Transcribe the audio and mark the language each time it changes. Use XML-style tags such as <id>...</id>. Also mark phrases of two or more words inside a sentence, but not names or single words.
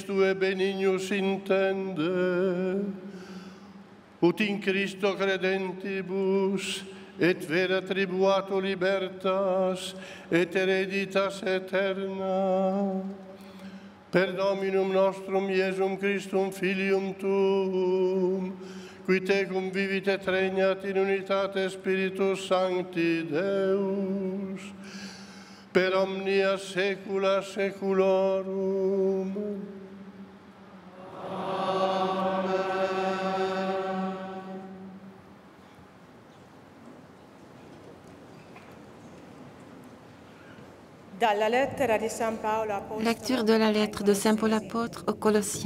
<la>tue benignus intende, ut in Christo credentibus, et vera tribuato libertas, et hereditas eterna, per Dominum nostrum Iesum Christum Filium Tuum, qui tecum vivit et regnat in unitate Spiritus Sancti Deus, per omnia saecula saeculorum.</la> <fr>Lecture de la lettre de Saint Paul apôtre aux Colossiens.</fr>